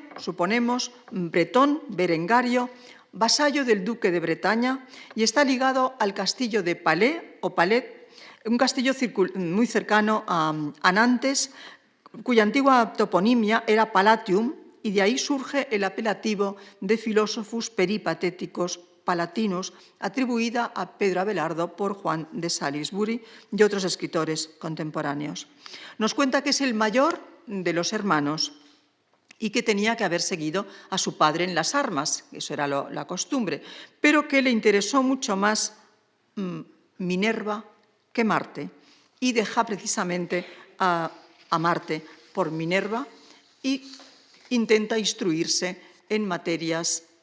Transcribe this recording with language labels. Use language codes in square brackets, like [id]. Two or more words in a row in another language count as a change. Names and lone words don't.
[es] suponemos, bretón, berengario, vasallo del duque de Bretaña, y está ligado al castillo de Palais, o Palet, un castillo muy cercano a Nantes, cuya antigua toponimia era Palatium, y de ahí surge el apelativo de [la] Philosophus peripatéticos palatinos, [es] atribuida a Pedro Abelardo por Juan de Salisbury y otros escritores contemporáneos. Nos cuenta que es el mayor de los hermanos y que tenía que haber seguido a su padre en las armas, eso era la costumbre, pero que le interesó mucho más Minerva que Marte, y deja precisamente a a Marte por Minerva y intenta instruirse en materias